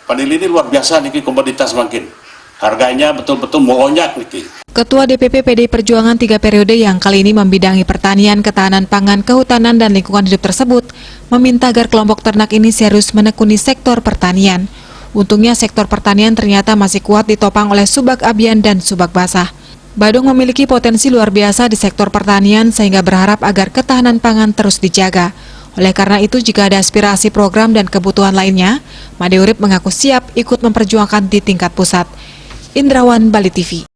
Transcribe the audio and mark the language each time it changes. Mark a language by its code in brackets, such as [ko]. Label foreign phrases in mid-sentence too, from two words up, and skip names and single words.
[id] Vanili ini luar biasa nih komoditas makin. Harganya betul-betul melonjak nih. Ketua DPP PDI Perjuangan 3 periode yang kali ini membidangi pertanian, ketahanan pangan, kehutanan, dan lingkungan hidup tersebut meminta agar kelompok ternak ini serius menekuni sektor pertanian. Untungnya sektor pertanian ternyata masih kuat ditopang oleh subak abian dan subak basah. Badung memiliki potensi luar biasa di sektor pertanian sehingga berharap agar ketahanan pangan terus dijaga. Oleh karena itu, jika ada aspirasi program dan kebutuhan lainnya, Made Urip mengaku siap ikut memperjuangkan di tingkat pusat. Indrawan, Bali TV.